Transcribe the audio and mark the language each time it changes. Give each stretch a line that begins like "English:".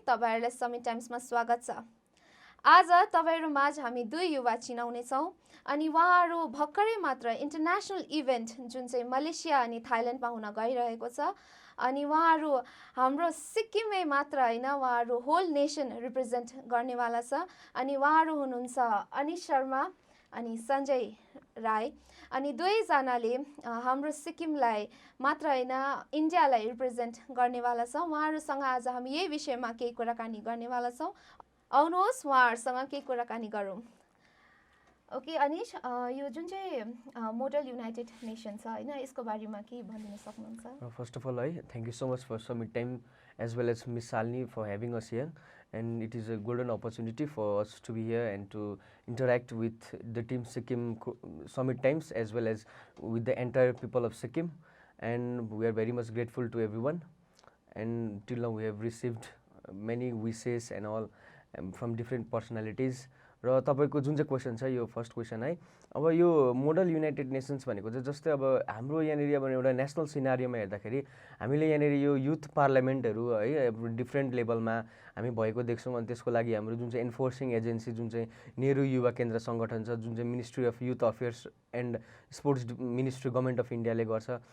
Nepali: तपाईहरुलाई समिट टाइम्समा स्वागत छ। आज तपाईहरु माझ हामी दुई युवा चिनाउने छौं अनि उहाँहरु भर्खरै मात्र इन्टरनेशनल इभेन्ट जुन चाहिँ मलेसिया अनि थाइल्यान्डमा हुन गइरहेको छ अनि उहाँहरु हाम्रो सिक्किममै मात्र हैन, उहाँहरु होल नेसन रिप्रेजेन्ट गर्नेवाला छ अनि उहाँहरु हुनुहुन्छ अनिश शर्मा अनि सञ्जय राई अनि दुवैजनाले हाम्रो सिक्किमलाई मात्र हैन इन्डियालाई रिप्रेजेन्ट गर्नेवाला छ। उहाँहरुसँग आज हामी यही विषयमा केही कुराकानी गर्नेवाला छौं। आउनुहोस् उहाँहरुसँग केही कुराकानी गरौँ। ओके अनिश, यो जुन चाहिँ मोडल युनाइटेड नेसन छ हैन, यसको बारेमा के भन्न सक्नुहुन्छ?
English: First of all, thank you so much for Summit Time as well as Miss Salini for having us here, and it is a golden opportunity for us to be here and to interact with the team Sikkim Summit Times as well as with the entire people of Sikkim, and we are very much grateful to everyone, and till now we have received many wishes and all from different personalities.
Nepali: र तपाईको जुन चाहिँ question छ यो first question है, अब यो model United nations भनेको चाहिँ जस्तै अब हाम्रो यहाँनिर अब एउटा नेसनल सिनारियोमा हेर्दाखेरि हामीले यहाँनिर यो युथ पार्लियामेन्टहरू है डिफ्रेन्ट लेभलमा हामी भएको देख्छौँ। अनि त्यसको लागि हाम्रो जुन चाहिँ एन्फोर्सिङ एजेन्सी जुन चाहिँ नेहरू युवा केन्द्र सङ्गठन छ, जुन चाहिँ ministry of youth affairs and sports ministry government of इन्डियाले गर्छ।